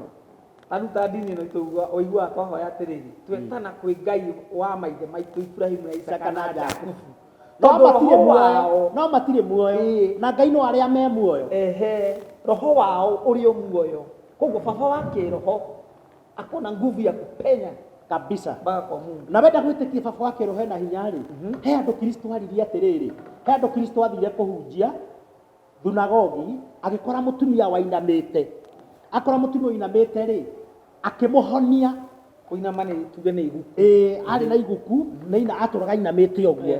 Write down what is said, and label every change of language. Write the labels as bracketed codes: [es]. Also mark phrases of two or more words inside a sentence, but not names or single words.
[ki] Aruta ndini ĩno itũ ũiguaga twahoya atĩrĩrĩ, twetana kwĩ Ngai wa maithe maitũ Ibrahimu na Isaka na Jakubu. No matirĩ muoyo, na Ngai no arĩa me muoyo. Roho wao ũrĩ muoyo. Koguo baba wa kĩroho akona [sw] nguvu ya kupenya kabisa mpaka kwa Mungu. [ki] Na wenda gwĩtĩkia baba wa kĩroho ena hinya rĩ, he andũ Kristo aririe atĩrĩrĩ, he andũ Kristo athire kũhunjia thunagogi, agĩkora mũtumia wainamĩte, akora mũtumia wainamĩte rĩ, akĩmũhonia. Kũinama nĩ tuge nĩ iguku. Arĩ na iguku, na atũraga ainamĩte ũguo.